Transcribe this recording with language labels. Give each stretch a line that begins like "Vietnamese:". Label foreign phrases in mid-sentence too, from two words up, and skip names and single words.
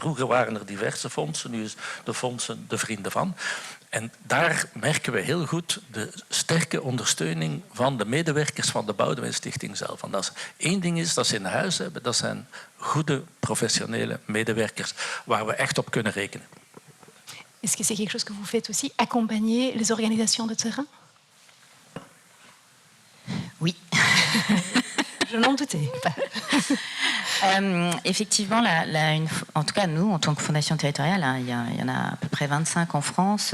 Dutch: Vroeger waren er diverse fondsen, nu is de fondsen de Vrienden van. En daar merken we heel goed de sterke ondersteuning van de medewerkers van de Boudewijn Stichting zelf. En als één ding is dat ze in huis hebben, dat zijn goede professionele medewerkers waar we echt op kunnen rekenen.
French: Est-ce que c'est quelque chose que vous faites aussi, accompagner les organisations de terrain? Oui. Je n'en doutais pas. Effectivement, en tout cas, nous, en tant que fondation territoriale, hein, il y en a à peu près 25 en France.